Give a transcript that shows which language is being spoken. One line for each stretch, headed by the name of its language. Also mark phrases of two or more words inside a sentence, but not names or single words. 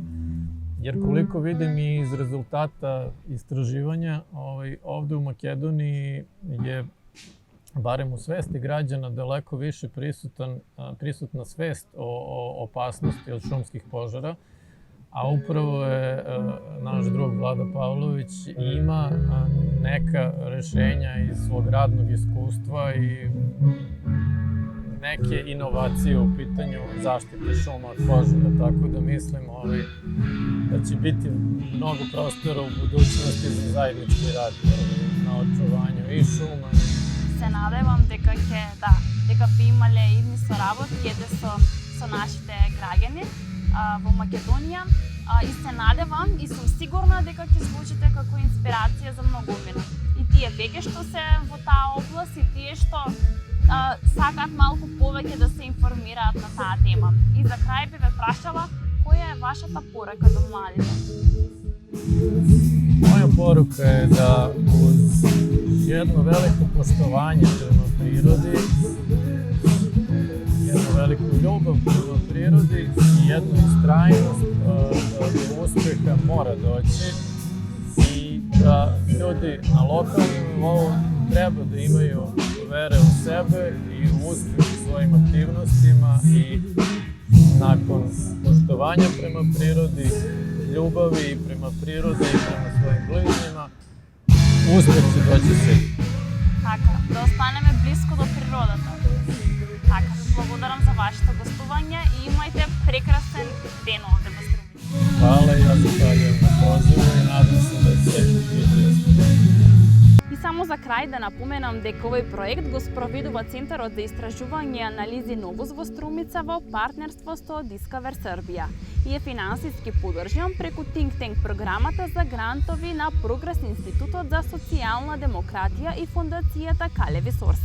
Serbian: Jer koliko vidim i iz rezultata istraživanja, ovde u Makedoniji je, barem u svesti građana, daleko više prisutna svest o opasnosti od šumskih požara, a upravo je naš drug Vlada Pavlović ima neka rešenja iz svog radnog iskustva i neke inovacije u pitanju zaštite šuma od požara, tako da mislim da će biti mnogo prostora u budućnosti za zajednički rad na očuvanju i šuma.
Macedonian: Се надевам дека би имале идни соработки со нашите граѓани во Македонија и се надевам и сум сигурна дека ќе служите како инспирација за многумина. И тие веќе што се во таа област и тие што сакаат малку повеќе да се информираат на таа тема. И за крај би ве прашала која е вашата порака до младите?
Serbian: Moja poruka je da uz jedno veliko poštovanje prema prirodi, jednu veliku ljubav prema prirodi i jednu istrajnost do uspeha mora doći i da ljudi na lokalnom nivou treba da imaju vere u sebe i u uspeh u svojim aktivnostima i nakon poštovanja prema prirodi, ljubavi prema prirodi i prema svojim bližnjima, uspeh će doći svi.
Macedonian: Така, да останеме близко до природата. Така, благодарам за вашето гостување и имајте прекрасен ден овде во Струмица.
Serbian: Hvala i ja zahvaljujem na pozivu i nadam se da će biti.
Macedonian: И само за крај да напоменам дека овој проект го спроведува Центарот за истражување и анализи Новус во Струмица во партнерство со Discover Serbia и е финансиски подржан преку Think Tank програмата за грантови на Прогрес Институтот за социјална демократија и фондацијата Калеви Сорса.